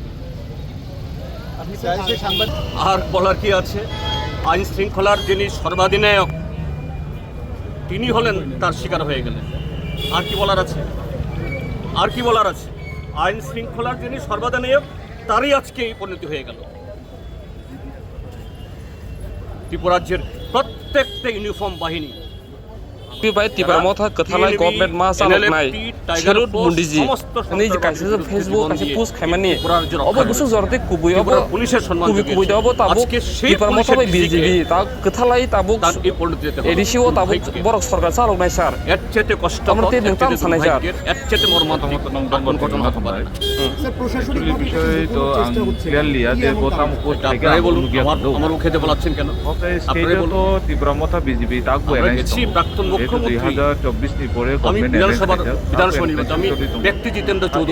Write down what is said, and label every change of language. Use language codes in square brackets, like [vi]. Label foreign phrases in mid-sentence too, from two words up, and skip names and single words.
[bn] আর বলার কি আছে আইন শৃঙ্খলার যিনি সর্বাধিনায়ক তিনি হলেন তার শিকার হয়ে গেলেন আর কি বলার আছে আর কি বলার আছে আইন শৃঙ্খলার যিনি সর্বাধিনায়ক তারই আজকে এই পরিণতি হয়ে গেল ত্রিপুরা রাজ্যের প্রত্যেকটা ইউনিফর্ম বাহিনী [trp] Tiba motha kathalai government ma salok nai sherut mundiji ani je kaise Facebook kaise post khaimani obo gusu jorte kubui obo [bn] পুলিশের সম্মান [trp] kubui da obo tabu tiba motha bai BJP ta kathalai tabu edisi o tabu borok sarkar salok nai sar [bn] এর চেয়ে কষ্ট [trp] amrte nungtam sanai sar [bn] এর চেয়ে মর্মান্তিক ঘটনা হতে পারে না স্যার প্রশাসনিক বিষয় তো ক্লিয়ারলি আছে গোতাম পোস্ট থেকে বলুন আমার মুখে বলাচ্ছেন কেন আপনারা তো তীব্রমতা বিজেপি তাক বলেছি প্রাক্তন মুখ্যমন্ত্রী 2024 নি পরে আমি বিধানসভা নির্বাচন আমি ব্যক্তি জিতেন্দ্র চৌধুরী